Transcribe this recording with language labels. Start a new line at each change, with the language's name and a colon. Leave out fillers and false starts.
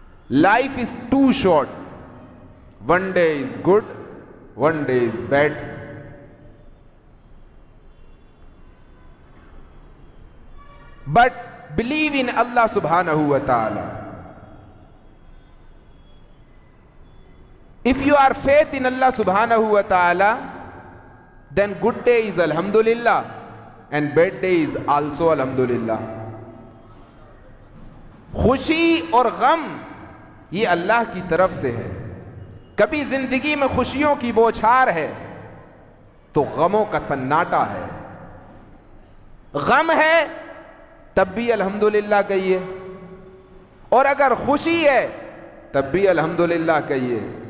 English: Life is too short, one day is good, one day is bad. But believe in Allah सुब्हानहू व तआला। If you are faith in Allah subhanahu wa ta'ala, then good day is alhamdulillah and bad day is also alhamdulillah।
Hindi: खुशी और गम ये अल्लाह की तरफ से है। कभी जिंदगी में खुशियों की बौछार है तो गमों का सन्नाटा है। गम है तब भी अल्हम्दुलिल्लाह कहिए और अगर खुशी है तब भी अल्हम्दुलिल्लाह कहिए।